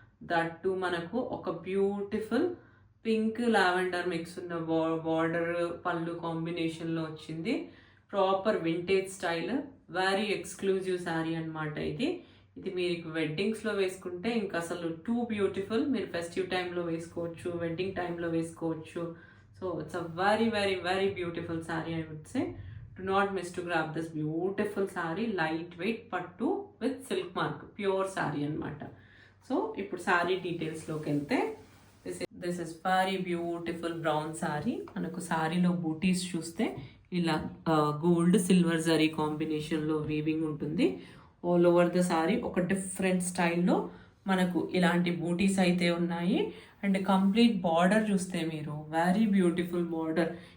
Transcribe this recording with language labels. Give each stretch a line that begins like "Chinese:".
Telugu: That మనకు ఒక beautiful pink lavender mix ఉన్న బార్డర్ పళ్ళు కాంబినేషన్లో వచ్చింది.
English: proper vintage style, very exclusive sari
Telugu: అనమాట ఇది. ఇది మీరు వెడ్డింగ్స్లో వేసుకుంటే ఇంకా అసలు
English: Too beautiful.
Telugu: మీరు ఫెస్టివ్ టైంలో వేసుకోవచ్చు, వెడ్డింగ్ టైంలో వేసుకోవచ్చు.
English: So it's a very very very beautiful sari I would say. Do not miss to grab this beautiful saree, lightweight pattu with silk mark, pure saree anamata. So
Telugu: ఇప్పుడు
English: saree details
Telugu: లోకి వెళ్తే
English: this is very beautiful brown saree.
Telugu: మనకు సారీలో బూటీస్ చూస్తే ఇలా gold silver zari కాంబినేషన్లో weaving ఉంటుంది.
English: all over the sari
Telugu: ఒక డిఫరెంట్ స్టైల్లో మనకు ఇలాంటి బూటీస్ అయితే ఉన్నాయి. అండ్ కంప్లీట్ బార్డర్ చూస్తే మీరు
English: Very beautiful border.